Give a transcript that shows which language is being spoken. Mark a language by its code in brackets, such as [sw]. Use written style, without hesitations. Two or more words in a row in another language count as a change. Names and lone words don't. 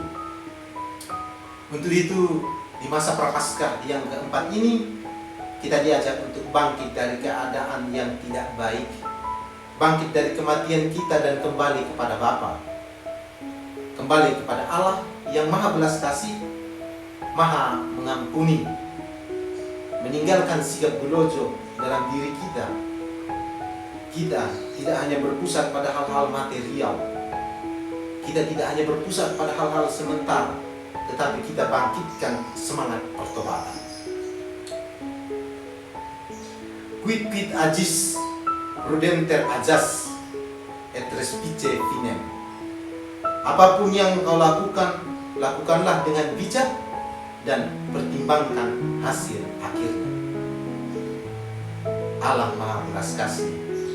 [id] Untuk itu, di masa Prapaskah yang keempat ini, kita diajak untuk bangkit dari keadaan yang tidak baik, bangkit dari kematian kita dan kembali kepada Bapa, kembali kepada Allah yang maha belas kasih, maha mengampuni, meninggalkan sikap gelojo dalam diri kita. Kita tidak hanya berpusat pada hal-hal material, kita tidak hanya berpusat pada hal-hal sementara, tetapi kita bangkitkan semangat pertobatan. [la] Quid agis prudenter ajas et respice finem. [id] Apapun yang kau lakukan, lakukanlah dengan bijak dan pertimbangkan hasil akhirnya. Allah Maha Belas Kasih